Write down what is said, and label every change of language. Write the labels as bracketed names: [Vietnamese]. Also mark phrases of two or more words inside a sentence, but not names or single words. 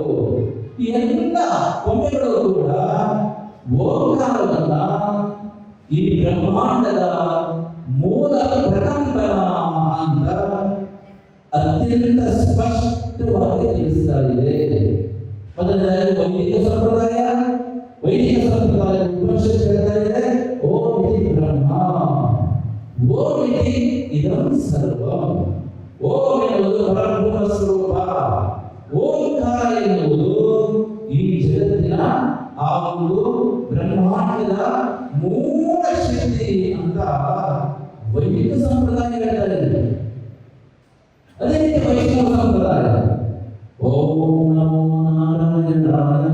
[Kannada] ಈ ಎಲ್ಲ ಕೊಂಬೆಗಳು ಕೂಡ ಓಂಕಾರವನ್ನ ಈ ಬ್ರಹ್ಮಾಂಡದ ಮೂಲ ಪ್ರಕಂಪನ ಅಂತ ಅತ್ಯಂತ ಸ್ಪಷ್ಟವಾಗಿ ತಿಳಿಸ್ತಾ ಇದೆ. ಮೊದಲನೇದಾಗಿ ವೈದಿಕ ಸಂಪ್ರದಾಯ. ವೈದಿಕ ಸಂಪ್ರದಾಯ ಉಪನಿಷತ್ ಹೇಳ್ತಾ ಇದೆ, [Sanskrit] ಓಂ ಇತಿ ಬ್ರಹ್ಮ ಓಂ ಇತಿ ಇದಂ ಸರ್ವಂ. [Kannada] ಓಂ ಎನ್ನುವುದು ಪರಬ್ರಹ್ಮ ಸ್ವರೂಪ. ಓಂಕಾರ ಎನ್ನುವುದು ಈ ಜಗತ್ತಿನ ಆ ಒಂದು ಬ್ರಹ್ಮಾಂಡದ ಮೂಲ ಶಕ್ತಿ ಅಂತ ವೈದಿಕ ಸಂಪ್ರದಾಯ ಹೇಳ್ತಾ ಇದೆ. ಅದೇ ರೀತಿ ವೈಷ್ಣವ ಸಂಪ್ರದಾಯ, [Sanskrit] ಓಂ ನಮೋ ನಾರಾಯಣಾಯ.